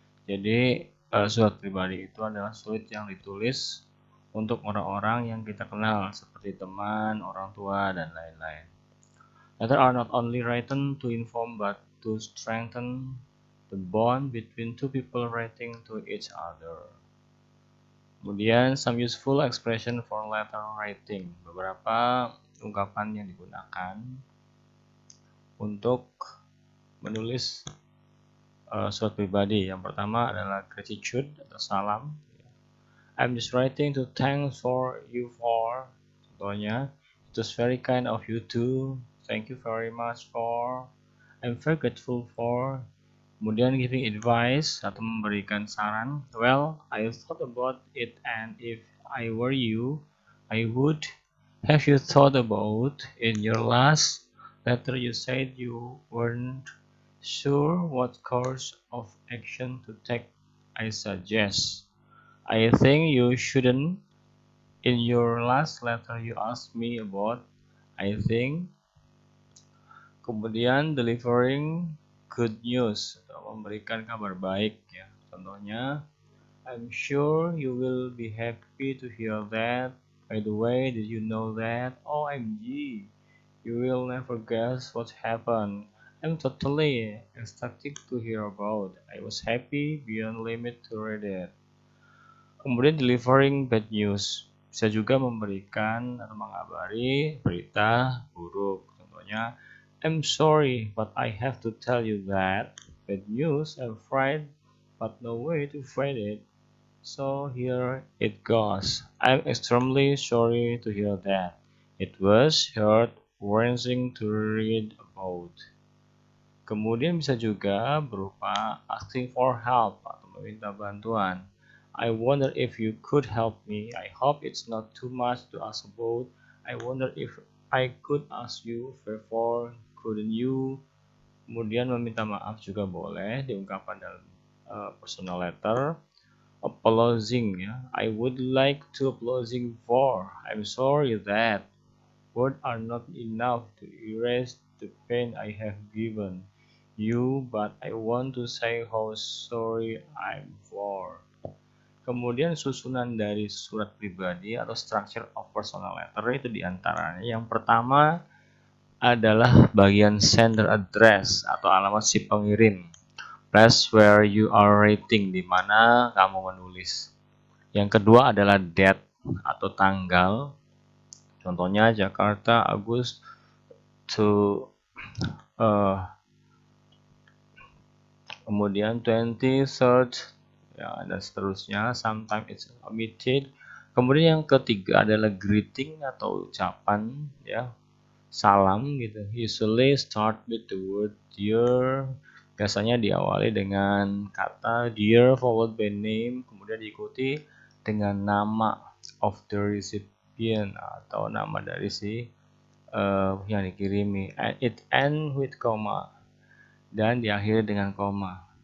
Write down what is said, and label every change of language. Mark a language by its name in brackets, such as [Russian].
[Indonesian] Jadi surat pribadi itu adalah surat yang ditulis untuk orang-orang yang kita kenal seperti teman, orang tua, dan lain-lain. [English] Letters are not only written to inform but to strengthen the bond between two people writing to each other. [Indonesian] Kemudian [English] some useful expression for letter writing, [Indonesian] beberapa ungkapan yang digunakan untuk menulis surat pribadi. Yang pertama adalah gratitude atau salam. [English] I'm just writing to thank for you for. [Indonesian] Contohnya, [English] it was very kind of you too. Thank you very much for. I'm very grateful for. [Indonesian] Kemudian [English] giving advice [Indonesian] atau memberikan saran. [English] Well, I thought about it and if I were you, I would. Have you thought about in your last letter you said you weren't sure what course of action to take? I suggest. I think you shouldn't. In your last letter you asked me about. I think. [Indonesian] Kemudian [English] delivering good news [Indonesian] atau memberikan kabar baik ya. Contohnya, [English] I'm sure you will be happy to hear that. By the way, did you know that? OMG, you will never guess what happened. I'm totally ecstatic to hear about. I was happy beyond limit to read it. [Indonesian] Kemudian [English] delivering bad news [Indonesian] bisa juga memberikan atau mengabari berita buruk. Contohnya, [English] I'm sorry, but I have to tell you that bad news. I'm afraid, but no way to fight it. So here it goes. I'm extremely sorry to hear that. It was heart-wrenching to read about. [Indonesian] Kemudian bisa juga berupa [English] asking for help [Indonesian] atau meminta bantuan. [English] I wonder if you could help me. I hope it's not too much to ask about. I wonder if I could ask you a favor. Couldn't you? [Indonesian] Kemudian meminta maaf juga boleh diungkapkan dalam personal letter. [English] Apologizing ya. I would like to apologizing for. I'm sorry that words are not enough to erase the pain I have given you, but I want to say how sorry I'm for. [Indonesian] Kemudian susunan dari surat pribadi atau structure of personal letter itu diantaranya yang pertama adalah bagian sender address atau alamat si pengirim, [English] place where you are writing, [Indonesian] di mana kamu menulis. Yang kedua adalah date atau tanggal, contohnya Jakarta Agustus to kemudian 23rd ya, dan seterusnya. [English] Sometimes it's omitted. [Indonesian] Kemudian yang ketiga adalah greeting atau ucapan ya, salam gitu. [English] Usually start with the word dear. [Indonesian] Biasanya diawali dengan kata dear [English] followed by name, [Indonesian] kemudian diikuti dengan nama [English] of the recipient [Indonesian] atau nama dari si yang dikirimi. [English] It end with comma [Indonesian] dan diakhiri dengan koma.